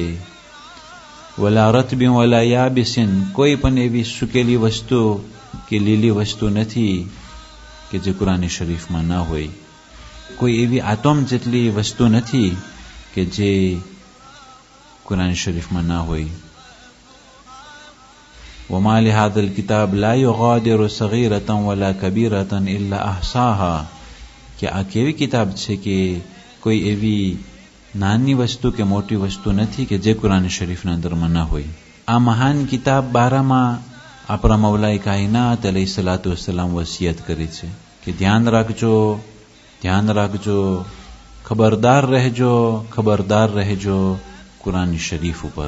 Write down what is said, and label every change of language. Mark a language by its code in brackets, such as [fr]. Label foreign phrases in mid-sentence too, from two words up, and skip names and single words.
[ar] ولا رطب ولا يابس, [gu] કોઈ પણ એવી સુકેલી વસ્તુ કે લીલી વસ્તુ નથી કે જે કુરાન શરીફમાં ન હોય. કોઈ એવી આટોમ જેટલી વસ્તુ નથી કે જે કુરાન શરીફમાં ન હોય. [ar] وما لهذا الكتاب لا يغادر صغيرة ولا كبيرة إلا أحصاها, [gu] કે આ કેવી કિતાબ છે કે કોઈ એવી નાની વસ્તુ કે મોટી વસ્તુ નથી કે જે કુરાન શરીફના અંદરમાં ન હોય. આ મહાન કિતાબ બારામાં આપણા મૌલાએ કાયનાત અલૈહિસ્સલાતુવસ્સલામ વસિયત કરી છે કે ધ્યાન રાખજો, ખબરદાર રહેજો કુરાન શરીફ ઉપર.